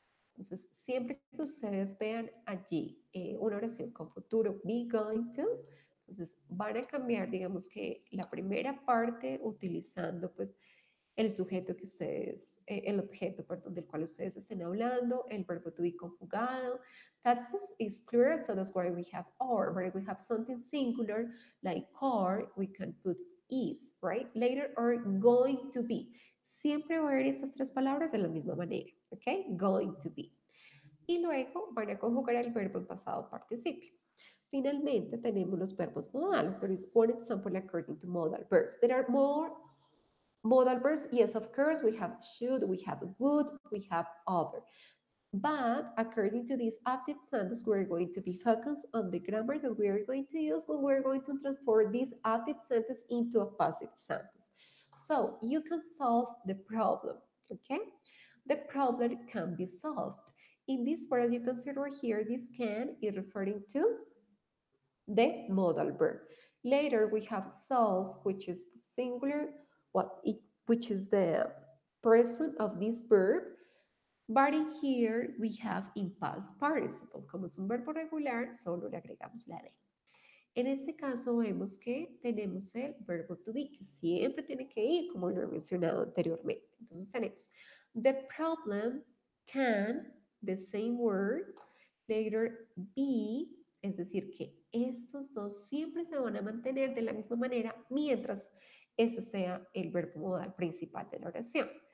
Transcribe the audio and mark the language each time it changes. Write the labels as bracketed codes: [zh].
[es] Entonces, siempre que ustedes vean allí una oración con futuro, be going to, entonces van a cambiar, digamos que la primera parte utilizando pues el sujeto que ustedes, el objeto, perdón, del cual ustedes estén hablando, el verbo to be conjugado. [en] That is clear, so that's why we have or, but if we have something singular like car, we can put is, right? Later or going to be. Siempre va a haber estas tres palabras de la misma manera, ¿ok? Going to be. Y luego van a conjugar el verbo en pasado participio. Finalmente tenemos los verbos modales. There is one example according to modal verbs. There are more modal verbs. Yes, of course, we have should, we have would, we have other. But according to this active sentence, we're going to be focused on the grammar that we are going to use when we're going to transform this active sentence into a passive sentence. So you can solve the problem, okay? The problem can be solved. In this part, as you consider here, this can is referring to the modal verb. Later, we have solve, which is the singular, which is the present of this verb. But in here, we have in past participle. [es] Como es un verbo regular, solo le agregamos la D. En este caso vemos que tenemos el verbo to be, que siempre tiene que ir, como lo he mencionado anteriormente. Entonces tenemos [en] the problem can, the same word, later be, [es] es decir, que estos dos siempre se van a mantener de la misma manera mientras ese sea el verbo modal principal de la oración.